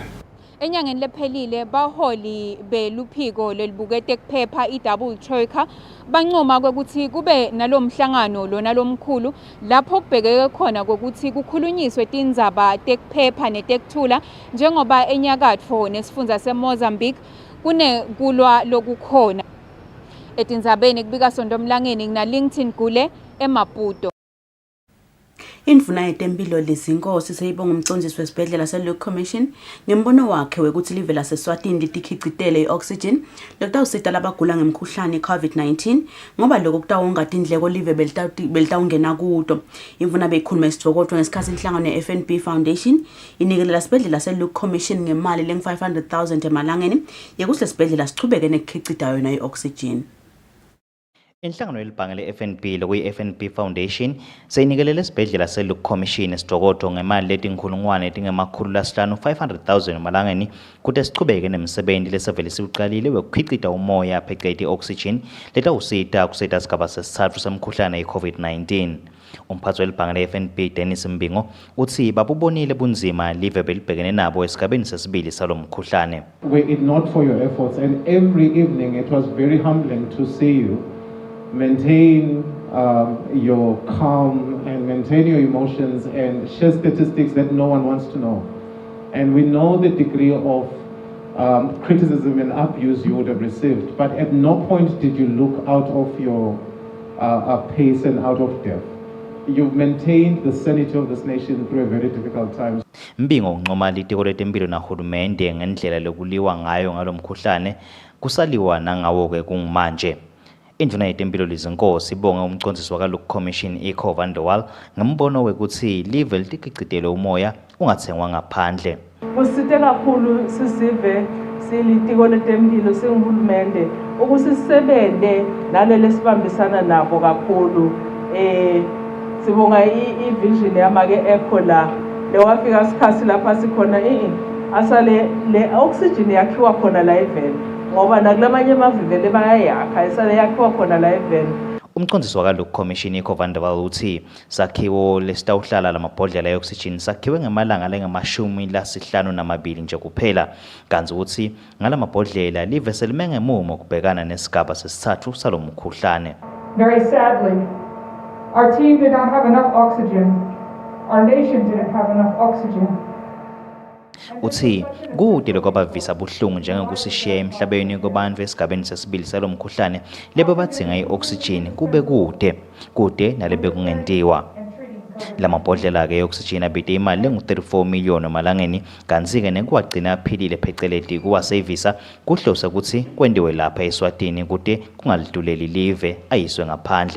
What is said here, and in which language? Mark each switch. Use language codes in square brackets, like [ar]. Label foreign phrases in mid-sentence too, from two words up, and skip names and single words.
[ss] Enyangeni lephelile baholi beluphiko lelibukete kuphepha i-Double Troika bancoma ukuthi kube nalomhlangano lona lomkhulu lapho kubhekeke khona ukuthi kukhulunyiswe tindzaba tekuphepha netekuthula njengoba enyakatfo nesifundza seMozambique kunekulwa lokukhona. Etindzabeni kubika Sondomlangeni ngina LinkedIn Gule eMaputo. Indvuna yetempilo Lizinkosi seyibonga umcondzisi wesibhedlela se-Luke Commission ngembono wakhe wekuthi live laseSwatini litikhicitele i-oxygen lokutawusita labagula ngemkhuhlane i-COVID-19 ngoba lokho kutawonga tindleko live belitawungena kuto. Imvuna beyikhuluma esidvokotwa ngesikhathi inhlangano ye-FNB Foundation inikelela sibhedlela se-Luke Commission ngemali leng-500,000 emalangeni yekuthi lesibhedlela sichubeke nekukhicita yona i-oxygen. Inhlangano yelibhange le-FNB lokuyi-FNB Foundation seyinikelele esibhedlela se-Luke Commission esidokotho ngemali letinkhulungwane etingemakhulu 500,000 emalangeni kuthi sichubeke nemisebenti lesevele siwuqalile wekukhicita umoya phecelezi i-oxygen letawusita kusita sigaba sesithathu semkhuhlane i-COVID-19. Umphathi welibhange le-FNB Dennis Mbingo uthi babubonile bunzima live belibhekene nabo esigabeni sesibili salomkhuhlane. [en] Were it not for your efforts, and every evening it was very humbling to see you maintain your calm and maintain your emotions and share statistics that no one wants to know. And we know the degree of criticism and abuse you would have received, but at no point did you look out of your pace and out of depth. You've maintained the sanity of this nation through a very difficult time. [ss] Mbingo uncoma litiko letempilo nahulumende ngendlela lokuliwa ngayo ngalomkhuhlane kusaliwa nangawo ke kungmanje. Indvuna yetempilo Lizinkosi ibonga umcondzisi waka-Luke Commission Eco van der Wal ngembono wekuthi live litigcitele umoya ungathengwa ngaphandle. Kusite kakhulu sisive silitiko letempilo singihulumende ukuthi sisebente nalele sibambisana nabo kakhulu. Sibonga i-vision yamake Eco la lewafika sikhathi lapha sikhona asale le oxygen yakhiwa khona la eveni ngoba nakulamanye amavivele bayayakha esale yakhiwa khona la eveni. Umcondzisi waka-Luke Commission Eco van der Wal uthi sakhiwo lesitawuhlala lamabhodlela e-oxygen sakhiwe ngemalanga lengama-52 nje kuphela kanti ukuthi ngalamabhodlela live selime ngemumo kubhekana nesigaba sesithathu salomkhuhlane. [en] Very sadly, our team did not have enough oxygen. Our nation didn't have enough oxygen. [ss] Uthi kude lokwabavisa buhlungu njengokusishiya emhlabeni kubantu esigabeni sesibili salomkhuhlane lebe badzinga i-oxygen kube kude nalebe kungentiwa. Lamabhodlela ke oxygen abide imali lengu-34 million emalangeni kanti ke nekuwagcina aphilile phecelezi kuwasevisa kuhlose ukuthi kwendiwe lapha eSwatini kude kungaliduleli live ayiswe ngaphandle.